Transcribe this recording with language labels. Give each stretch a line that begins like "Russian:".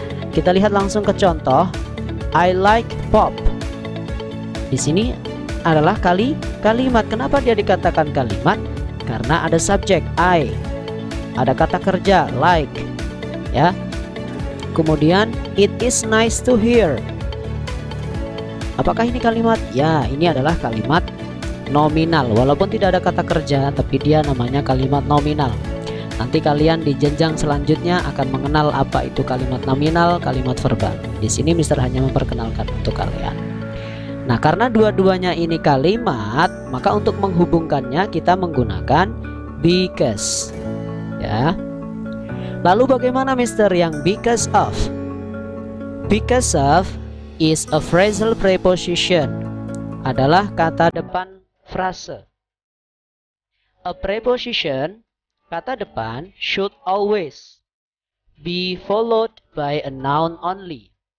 Indonesian: Kita lihat langsung ke contoh.
English: I like pop.
Indonesian: Di sini adalah kalimat. Kenapa dia dikatakan kalimat? Karena ada subjek I, ada kata kerja like, ya.
English: Kemudian it is nice to hear.
Indonesian: Apakah ini kalimat? Ya, ini adalah kalimat nominal. Walaupun tidak ada kata kerja, tapi dia namanya kalimat nominal. Nanti kalian di jenjang selanjutnya akan mengenal apa itu kalimat nominal, kalimat verbal. Di sini Mister hanya memperkenalkan untuk kalian. Nah, karena dua-duanya ini kalimat, maka untuk menghubungkannya kita menggunakan because, ya. Lalu bagaimana Mister yang because of?
English: Because of is a phrasal preposition.
Indonesian: Adalah kata depan frase.
English: A preposition, kata depan, should always be followed by a noun only.